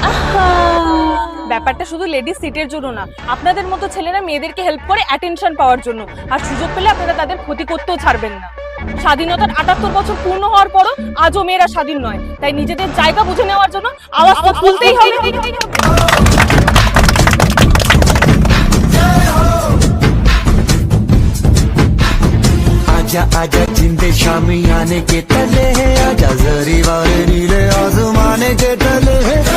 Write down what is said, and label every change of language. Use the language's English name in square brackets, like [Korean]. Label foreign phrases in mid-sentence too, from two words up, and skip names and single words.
[Bangla] ব্যাপারটা শুধু লেডিস সিটের জন্য না, আপনাদের মতো ছেলেরা মেয়েদেরকে হেল্প করে অ্যাটেনশন পাওয়ার জন্য। আর সুযোগ পেলে আপনারা তাদের ক্ষতি করতেও ছাড়বেন না। স্বাধীনতার 78 বছর পূর্ণ হওয়ার পরও আজও মেয়েরা স্বাধীন নয়, তাই নিজেদের জায়গা বুঝে নেওয়ার জন্য আওয়াজ তো তুলতেই হবে। [Hindi] आजा आजा जिंदे शामी आने के तले है, आजा जरी वाले नीले आसमाने के तले है।